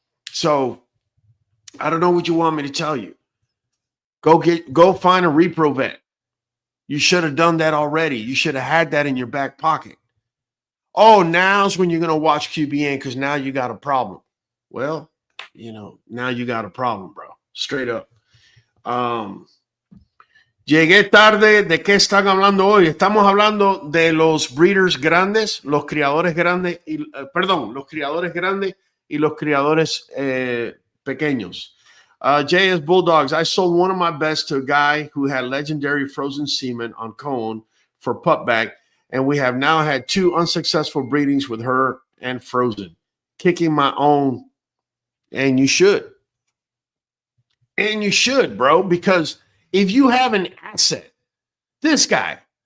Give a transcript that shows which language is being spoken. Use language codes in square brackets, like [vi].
[en] So I don't know what you want me to tell you. Go find a repro vet. You should have done that already. You should have had that in your back pocket. Oh, now's when you're going to watch QBN because now you got a problem. Well, now you got a problem, bro. Straight up. [es] Llegué tarde. ¿De qué están hablando hoy? Estamos hablando de los breeders grandes, los criadores grandes, los criadores grandes y los criadores pequeños. [en] JS Bulldogs, I sold one of my best to a guy who had legendary frozen semen on cone for pupback, and we have now had 2 unsuccessful breedings with her and frozen. Kicking my own, and you should. And you should, bro, because if you have an asset, this guy,